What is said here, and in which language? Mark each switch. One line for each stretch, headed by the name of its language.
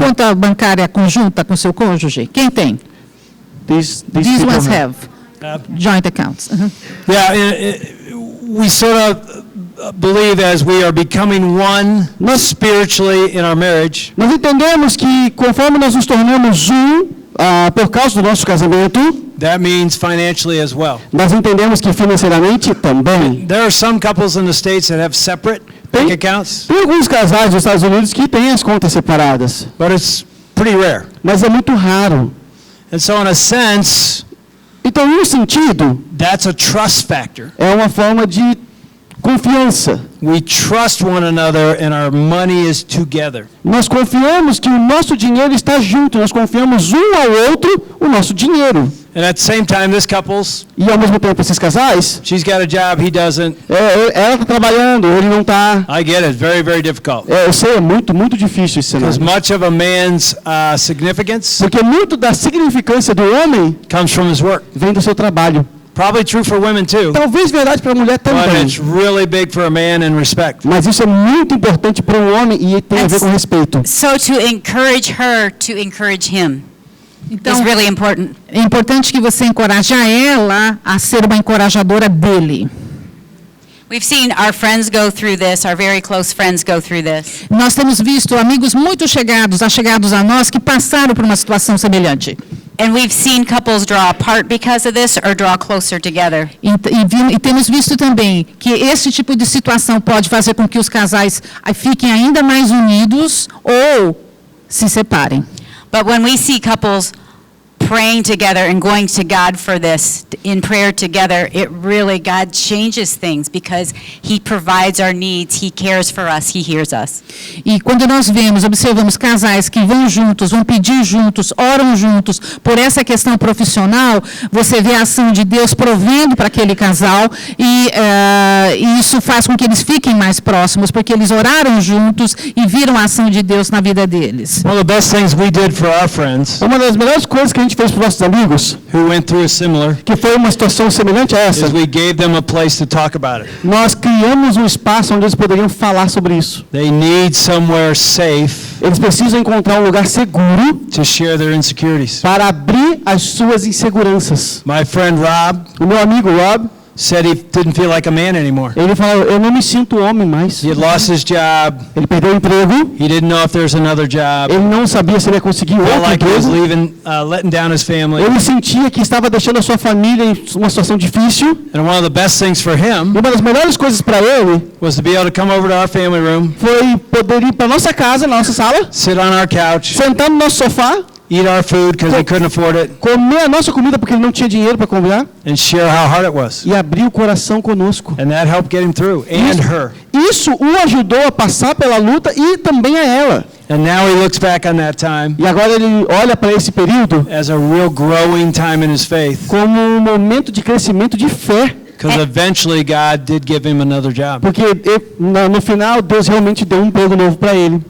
Portuguese: conta bancária conjunta com seu cônjuge? Quem tem?
English: These These people ones have. have joint accounts. Yeah, we sort of believe as we are becoming one spiritually in our marriage,
Portuguese: Nós entendemos que conforme nós nos tornamos por causa do nosso casamento,
English: that means financially as well.
Portuguese: nós entendemos que financeiramente também.
English: There are some couples in the States that have separate bank accounts,
Portuguese: Tem alguns casais dos Estados Unidos que têm as contas separadas,
English: but it's pretty rare.
Portuguese: mas é muito raro.
English: And so in a sense,
Portuguese: Então, em um sentido,
English: that's a trust factor.
Portuguese: é uma forma de confiança.
English: We trust one another and our money is together.
Portuguese: Nós confiamos que o nosso dinheiro está junto, nós confiamos um ao outro o nosso dinheiro.
English: And at the same time, this couple's,
Portuguese: E ao mesmo tempo, esses casais,
English: she's got a job, he doesn't.
Portuguese: ela está trabalhando, ele não está.
English: I get it, very, very difficult.
Portuguese: Eu sei, é muito, muito difícil esse
English: Because
Portuguese: cenário.
English: much of a man's significance
Portuguese: Porque muito da significância do homem
English: comes from his work.
Portuguese: vem do seu trabalho.
English: Probably true for women too,
Portuguese: Talvez verdade para a mulher
English: but
Portuguese: também.
English: it's really big for a man in respect.
Portuguese: Mas isso é muito importante para um homem e tem a ver com respeito.
English: So to encourage her to encourage him is
Portuguese: Então,
English: really important.
Portuguese: é importante que você encoraje ela a ser uma encorajadora dele.
English: We've seen our friends go through this, our very close friends go through this.
Portuguese: Nós temos visto amigos muito chegados a nós, que passaram por uma situação semelhante.
English: And we've seen couples draw apart because of this or draw closer together.
Portuguese: E temos visto também que esse tipo de situação pode fazer com que os casais fiquem ainda mais unidos ou se separem.
English: But when we see couples praying together and going to God for this in prayer together, it really, God changes things because He provides our needs, He cares for us, He hears us.
Portuguese: E quando nós observamos casais que vão juntos, vão pedir juntos, oram juntos por essa questão profissional, você vê a ação de Deus provendo para aquele casal e isso faz com que eles fiquem mais próximos, porque eles oraram juntos e viram a ação de Deus na vida deles.
English: One of the best things we did for our friends,
Portuguese: Uma das melhores coisas que a gente fez para os nossos amigos,
English: who went through a similar,
Portuguese: que foi uma situação semelhante a essa,
English: is we gave them a place to talk about it.
Portuguese: nós criamos um espaço onde eles poderiam falar sobre isso.
English: They need somewhere safe
Portuguese: Eles precisam encontrar um lugar seguro
English: to share their insecurities.
Portuguese: para abrir as suas inseguranças.
English: My friend Rob
Portuguese: O meu amigo Rob,
English: said he didn't feel like a man anymore.
Portuguese: ele falou, eu não me sinto homem mais.
English: He had lost his job.
Portuguese: Ele perdeu o emprego,
English: He didn't know if there's another job.
Portuguese: ele não sabia se ele ia conseguir
English: Felt
Portuguese: outro
English: like he was
Portuguese: emprego.
English: letting down his family.
Portuguese: Ele sentia que estava deixando a sua família em uma situação difícil.
English: And one of the best things for him
Portuguese: E uma das melhores coisas para ele
English: was to be able to come over to our family room,
Portuguese: foi poder ir para nossa casa, na nossa sala,
English: sit on our couch,
Portuguese: sentar no nosso sofá,
English: eat our food because he couldn't afford it,
Portuguese: comer a nossa comida porque ele não tinha dinheiro para comprar
English: and share how hard it was.
Portuguese: e abrir o coração conosco.
English: And that helped get him through, and her.
Portuguese: Isso o ajudou a passar pela luta e também a ela.
English: And now he looks back on that time
Portuguese: E agora ele olha para esse período
English: as a real growing time in his faith,
Portuguese: como um momento de crescimento de fé,
English: because eventually God did give him another job.
Portuguese: porque no final Deus realmente deu um emprego novo para ele.